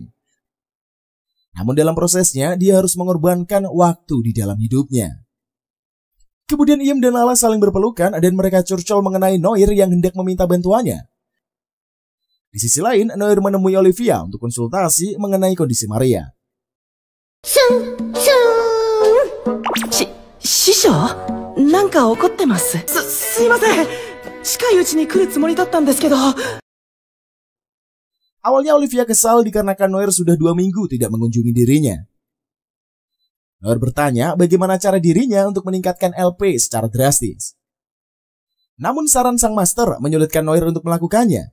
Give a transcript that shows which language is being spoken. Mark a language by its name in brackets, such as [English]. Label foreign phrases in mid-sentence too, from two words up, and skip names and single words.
[Indonesian] Namun dalam prosesnya dia harus mengorbankan waktu di dalam hidupnya. Kemudian Iem dan Lala saling berpelukan dan mereka curcol mengenai Noir yang hendak meminta bantuannya. Di sisi lain, Noir menemui Olivia untuk konsultasi mengenai kondisi Maria. [Japanese] Shisho? 何か怒ってます? Sumimasen. 近いうちに来るつもりだったんですけど. [Indonesian] Awalnya Olivia kesal dikarenakan Noir sudah 2 minggu tidak mengunjungi dirinya. Noir bertanya bagaimana cara dirinya untuk meningkatkan LP secara drastis. Namun saran sang master menyulitkan Noir untuk melakukannya.